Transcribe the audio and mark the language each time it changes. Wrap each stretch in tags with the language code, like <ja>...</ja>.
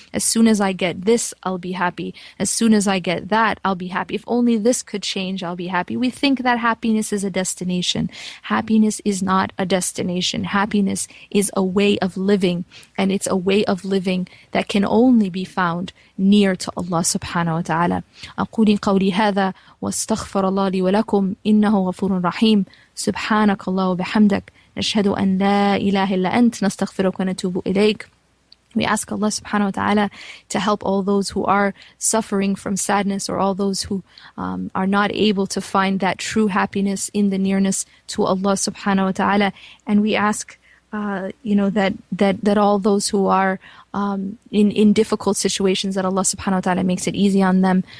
<en>As soon as I get this, I'll be happy. As soon as I get that, I'll be happy. If only this could change, I'll be happy. We think that happiness is a destination. Happiness is not a destination. Happiness is a way of living, and it's a way of living that can only be found near to Allah subhanahu wa ta'ala.</en> <ar>أقول قولي هذا واستغفر الله لي ولكم إنه غفور رحيم سبحانك الله وبحمدك نشهد أن لا إله إلا أنت نستغفرك ونتوب إليك.</ar> <en>We ask Allah subhanahu wa ta'ala to help all those who are suffering from sadness, or all those who are not able to find that true happiness in the nearness to Allah subhanahu wa ta'ala. And we ask that all those who are in difficult situations, that Allah subhanahu wa ta'ala makes it easy on them.</en>